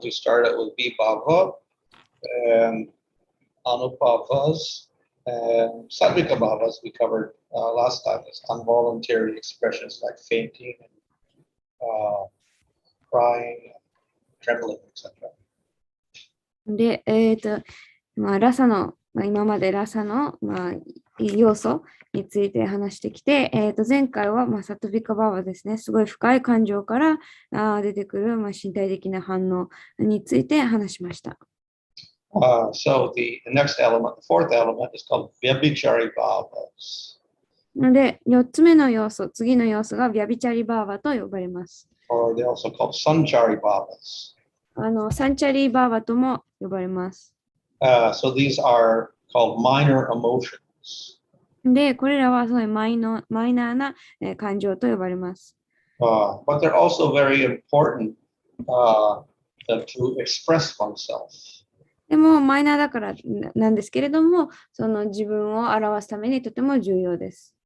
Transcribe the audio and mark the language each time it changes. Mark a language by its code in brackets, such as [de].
[en] We started with vibhava and anubhavas and sattvika bhavas. We covered last time as involuntary expressions like fainting, and, crying, trembling, etc. [ja] で、ラサの、今までラサの、要素について話してきて、前回は、サトビカバーバですね、すごい深い感情から出てくる、身体的な反応について話しました。 [en] So the next element, the fourth element, is called vyabhichari bhavas. [ja] で、4つ目の要素、次の要素がビャビチャリバーバと呼ばれます。 [en] Or they're also called sanchari bhavas. [ja] サンチャリバーバとも呼ばれます。 [en] So these are called minor emotions. [ja] で、これらはそういうマイナーな感情と呼ばれます。 [en] But they're also very important to express oneself. [ja] でも、マイナーだからなんですけれども、その自分を表すためにとても重要です。